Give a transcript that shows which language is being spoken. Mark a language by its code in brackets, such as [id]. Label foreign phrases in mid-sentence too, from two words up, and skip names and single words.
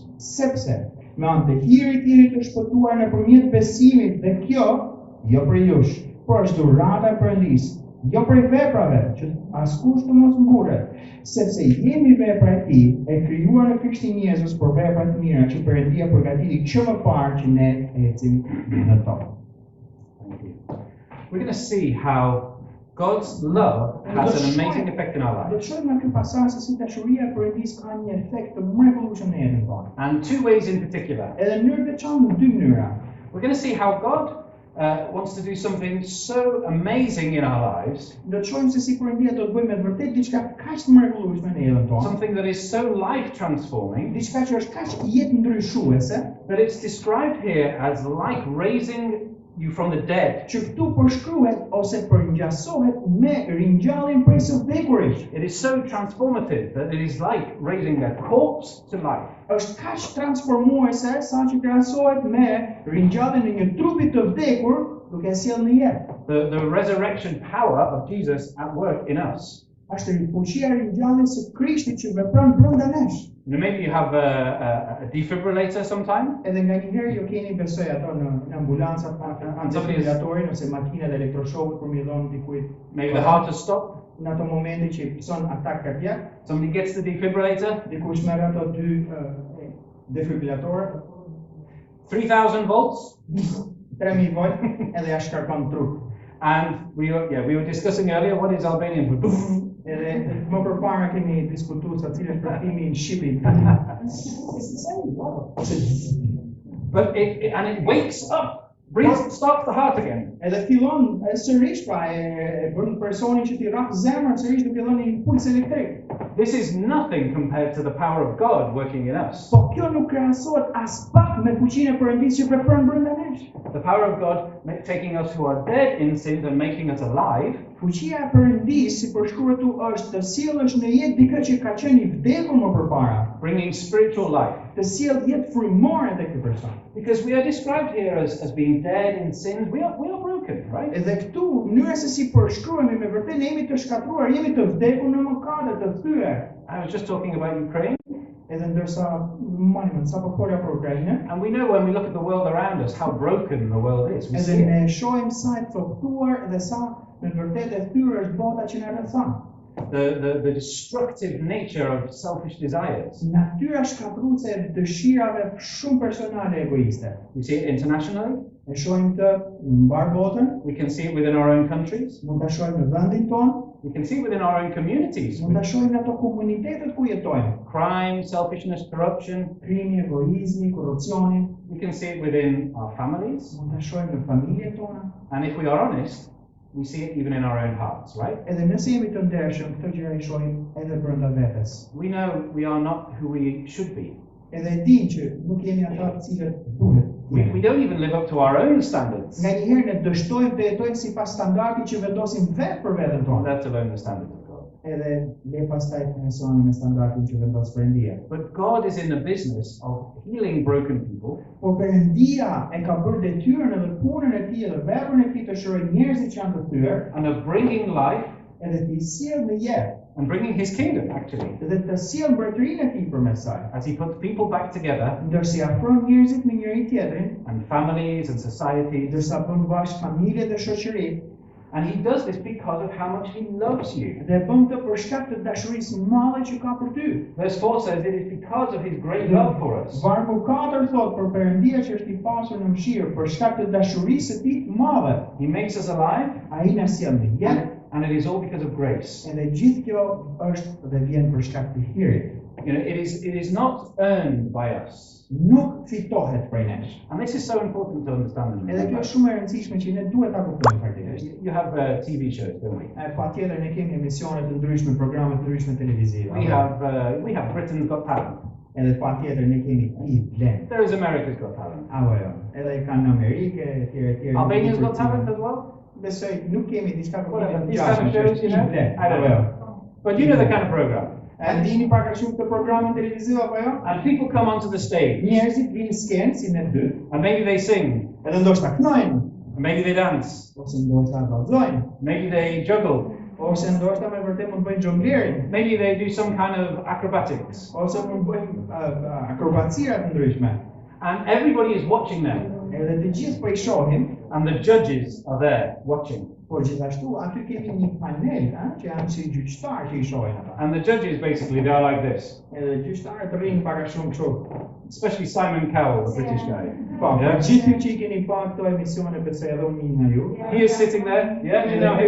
[sq] Sepse me anë të hirit jeni të shpëtuar nëpërmjet besimit dhe kjo jo prej jush, por është dhurata e Perëndisë, jo prej veprave, që askush të mos mburet, sepse jemi vepra e Tij, e krijuar në Krishtin Jezus për vepra të mira që Perëndia përgatiti që më parë që ne ecim në to. [en] We're going to see how God's love has an amazing effect in our [sq] Do [en] lives. [sq] të shohim në këtë pasazh se si dashuria e Perëndisë ka një efekt të mrekullueshëm në jetën tonë. [en] And two ways in particular. [sq] Edhe në mënyrë të veçantë në dy mënyra. [en] We're going to see how God wants to do something so amazing in our lives, [sq] Do të shohim se si Perëndia do të bëjë me vërtet diçka kaq të mrekullueshme në jetën tonë. [en] something that is so life transforming, [sq] Diçka që është kaq jetë ndryshuese, [en] that it's described here as like raising you from the dead. [sq] që këtu përshkruhet ose përngjasohet me ringjalljen prej së vdekurit. [en] It is so transformative that it is like raising a corpse to life. [sq] Është kaq transformuese sa që krahasohet me ringjalljen e një trupi të vdekur duke e sjellë në jetë. [en] The resurrection power of Jesus at work in us. [sq] Është fuqia e ringjalljes së Krishtit që vepron brenda nesh. [en] Maybe you have a defibrillator sometime. [sq] Edhe nga një herë ju keni besoj ato në ambulancat kanë defibrilatorin ose makinat elektroshokut për mi dhënë dikujt. [en] Maybe the heart has stopped. [sq] Në ato momente që son atak kardiak, [en] Somebody gets the defibrillator. [sq] dikush merr ato dy defibrillatorë, [en] 3,000 volts. [sq] 3000 volt, edhe ja shkarkon trup. [en] And we were discussing earlier what is Albanian for. [sq] Edhe më përpara kemi diskutuar sa cilë është përktimi në shqipi. [en] But it wakes up, starts the heart again. [sq] Edhe fillon sërish pra e bën personin që t'i rrap zemrën sërish duke dhënë një impuls elektrik. [en] This is nothing compared to the power of God working in us. [sq] Po kjo nuk krahasohet as pak me fuqinë e Perëndisë që vepron brenda nesh. [en] The power of God taking us who are dead in sins and making us alive. [sq] Fuqia e Perëndisë, si përshkruhet tu, është të sjellësh në jetë dikë që ka qenë i vdekur më përpara, [en] Bringing spiritual life. [sq] të sjellë jetë frymore tek ky person. [en] Because we are described here as being dead in sins. We are broken, right? [sq] Edhe këtu, mënyra se si përshkruhemi me vërtet ne jemi të shkatruar, jemi të vdekur në mëkate, të thyer. [en] I was just talking about Ukraine. [sq] Edhe ndërsa sa po folja për Ukrainën, [en] And we know when we look at the world around us how broken the world is. We [sq] edhe [en] see it. [sq] ne shohim sa e coptuar dhe sa në vërtet e thyer është bota që na rrethon. [en] The destructive nature of selfish desires. [sq] Natyra shkatruese e dëshirave shumë personale egoiste. [en] We see it internationally. [sq] E shohim të mbar botën, [en] We can see it within our own countries. [sq] mund ta shohim në vendin tonë, [en] We can see it within our own communities. [sq] mund ta shohim në ato komunitetet ku jetojmë. [en] Crime, selfishness, corruption. [sq] Krimi, egoizmi, korrupsioni, [en] We can see it within our families. [sq] mund ta shohim në familjet tona. [en] And if we are honest, we see it even in our own hearts, right? [sq] Edhe nëse jemi të ndershëm, këtë gjëra i shohim edhe brenda vetes. [en] We know we are not who we should be. [sq] Edhe e dinë që nuk jemi ata të cilët duhet. [en] We don't even live up to our own standards. [sq] Nga një herë ne dështojmë të jetojmë sipas standardit që vendosim vetë për veten tonë. [en] Let alone the standards of God. [sq] Edhe le pastaj të mencionim me standardin që vendos Perëndia. [en] But God is in the business of healing broken people. [sq] Por Perëndia e ka bërë detyrën edhe punën e tij dhe veprën e tij të shërojë njerëzit që janë të thyer, [en] And of bringing life [sq] edhe të i sjellë në jetë, [en] and bringing his kingdom, actually. [sq] dhe të sjellë mbretërinë e tij përmes saj. [en] As he puts people back together, [sq] Ndërsa i afron njerëzit me njëri tjetrin, [en] and families and societies. [sq] ndërsa bën bashkë familje dhe shoqëri, [en] And he does this because of how much he loves you. [sq] dhe bën këtë për shkak të dashurisë madhe që ka për ty. [en] Verse 4 says it is because of his great love for us. [sq] Vargu 4 thot për Perëndia që është i pasur në mëshirë për shkak të dashurisë së tij të madhe. [en] He makes us alive, [sq] Ai na sjell në jetë, [en] and it is all because of grace. [sq] edhe gjithë kjo është dhe vjen për shkak të hirit. [en] You know, it is not earned by us. [sq] Nuk fitohet prej nesh. [en] And this is so important to understand. [sq] Edhe kjo është shumë e rëndësishme që ne duhet ta kuptojmë faktikisht. [en] You have TV shows, don't we? [sq] Patjetër ne kemi emisione të ndryshme, programe të ndryshme televizive. [en] We have Britain's Got Talent. [sq] Edhe patjetër ne kemi Blen. [en] There is America's Got Talent. [sq] Apo jo. Edhe kanë në Amerikë etj. [en] Albania's Got Talent as well. [sq] Besoj nuk kemi diçka për [en] Whatever, [sq] këtë [en] these kind of shows, you know? I don't know. But you know the kind of program. [sq] A dini pak a shumë të programe televizive apo jo? [en] And people come onto the stage, [sq] Njerëzit vinë skenë si ne dy, [en] and maybe they sing, [sq] edhe ndoshta kënojnë, [en] and maybe they dance, [sq] ose ndoshta vallëzojnë, [en] maybe they juggle, [sq] ose ndoshta me vërtet mund bëjnë xhonglerin, [en] maybe they do some kind of acrobatics. [sq] ose mund bëjnë akrobacira të ndryshme. [en] And everybody is watching them, [sq] Edhe të gjithë po i shohin, [en] and the judges are there watching. [sq] por gjithashtu aty kemi një panel, që janë si gjyqtarë që i shohin ata. [en] And the judges basically, they are like this. [sq] Edhe gjyqtarët rrinë pak a shumë kështu. [en] Especially Simon Cowell, the British guy. [sq] Po, [en] Yeah. [sq] gjithë ju që i keni pa këto emisione besoj edhe unë nga ju. [en] He is sitting there. Yeah, you know him.